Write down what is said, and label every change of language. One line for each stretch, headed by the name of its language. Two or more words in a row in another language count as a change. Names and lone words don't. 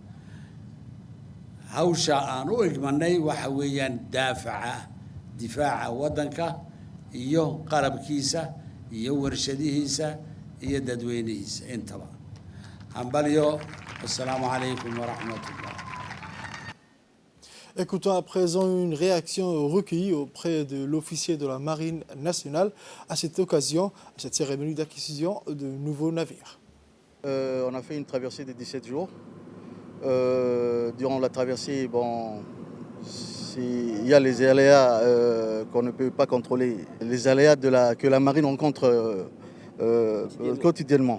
Somali: hawsha aan u egmanay waxa weeyaan difaaca waddanka iyo qarabkiisa iyo warshadihiisa iyo dadweynihiisa intaba hambalyo
Arabic: السلام عليكم ورحمة الله.
French: Écoutons à présent une réaction recueillie auprès de l'officier de la Marine nationale à cette occasion, à cette cérémonie d'acquisition de nouveaux navires. On a fait une traversée de 17 jours. Durant la traversée, bon, il y a les aléas qu'on ne peut pas contrôler, les aléas que la marine rencontre quotidiennement.